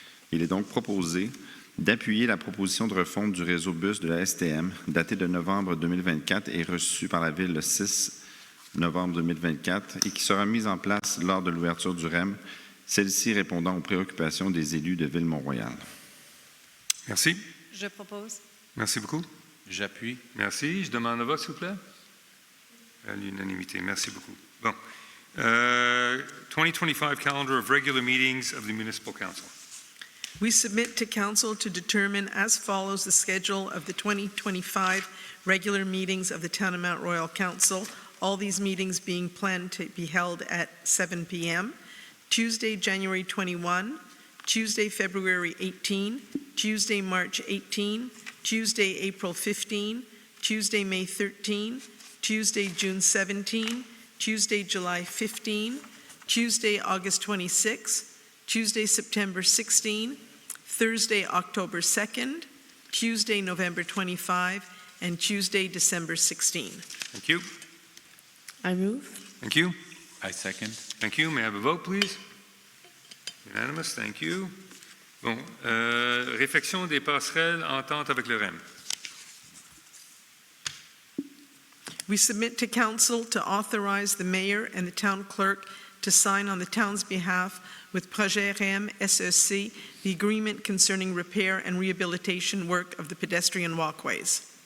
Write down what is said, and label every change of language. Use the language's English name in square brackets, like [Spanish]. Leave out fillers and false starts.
[French] Il est donc proposé d'appuyer la proposition de refonte du réseau bus de la STM, datée de novembre 2024 et reçue par la Ville le 6 novembre 2024 et qui sera mise en place lors de l'ouverture du REM, celle-ci répondant aux préoccupations des élus de Ville-Mont-Royal. Merci. Je propose. Merci beaucoup. J'appuie. Merci. Je demande un vote, s'il vous plaît. À l'unanimité. Merci beaucoup. Bon. [English] 2025 calendar of regular meetings of the Municipal Council. We submit to Council to determine as follows the schedule of the 2025 regular meetings of the Town of Mount Royal Council, all these meetings being planned to be held at 7 p.m. Tuesday, January 21, Tuesday, February 18, Tuesday, March 18, Tuesday, April 15, Tuesday, May 13, Tuesday, June 17, Tuesday, July 15, Tuesday, August 26, Tuesday, September 16, Thursday, October 2nd, Tuesday, November 25, and Tuesday, December 16. Thank you. I move. Thank you. I second. Thank you. May I have a vote, please? Unanimous. Thank you. Bon. [French] Réfection des passerelles, entente avec le REM. [English] We submit to Council to authorize the Mayor and the Town Clerk to sign on the town's behalf with Projet REM SEC the agreement concerning repair and rehabilitation work of the pedestrian walkways.